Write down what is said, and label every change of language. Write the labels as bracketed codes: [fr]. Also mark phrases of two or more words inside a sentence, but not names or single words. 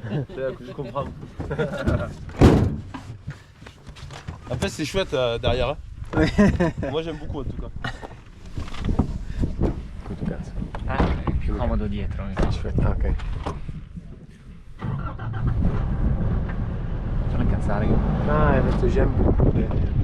[fr] Je comprends. En fait, c'est chouette derrière. Hein. Moi, j'aime beaucoup en tout cas. [it] Quanto cazzo? È più comodo dietro. Aspetta, ok. Facciamo incazzare. [fr] Ah, parce que j'aime beaucoup les...